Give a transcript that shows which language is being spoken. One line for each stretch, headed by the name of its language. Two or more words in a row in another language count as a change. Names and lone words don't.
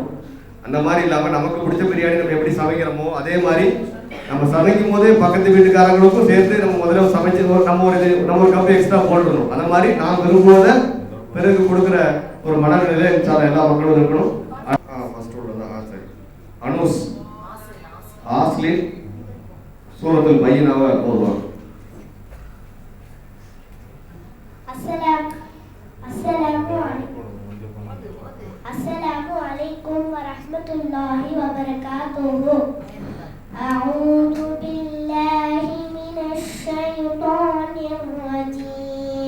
Tamil: அந்த மாதிரி இல்லாமல் நமக்கு பிடிச்ச பிரியாணி நம்ம எப்படி சமைக்கிறோமோ அதே மாதிரி நம்ம சமைக்கும் போது பக்கத்து வீட்டுக்காரங்களுக்கும் சேர்த்து நம்ம முதல்ல சமைச்சு நம்ம ஒரு
English: cup extra
Tamil: போட்டுடணும். அந்த மாதிரி நான் விரும்புவதை பிறகு கொடுக்குற ஒரு மனநிலையில எல்லா மக்களும் இருக்கணும். சரி, அனுஸ் ஆஸ்லின் சூரத்துல் பையினாவை போடுவாங்க.
Arabic: السلام عليكم ورحمة الله وبركاته. أعوذ بالله من الشيطان الرجيم.